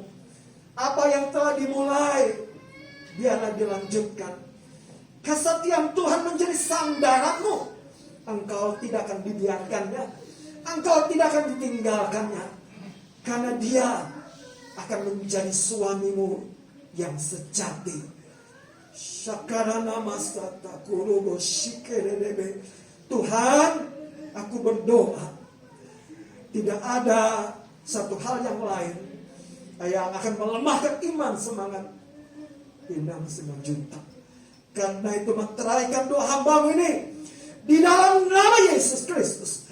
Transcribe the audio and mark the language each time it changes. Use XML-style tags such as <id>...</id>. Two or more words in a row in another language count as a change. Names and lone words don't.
<id>Apa yang telah dimulai, biarlah dilanjutkan. Kesetiaan Tuhan menjadi sandaranmu. Engkau tidak akan dibiarkannya, engkau tidak akan ditinggalkannya, karena Dia akan menjadi suamimu yang sejati. Syakarana masata kurubo shikerebe. Tuhan, aku berdoa, tidak ada satu hal yang lain yang akan melemahkan iman semangat Inang Simanjuntak. Karena itu menteraikan doa hamba-Mu ini di dalam nama Yesus Kristus.</id>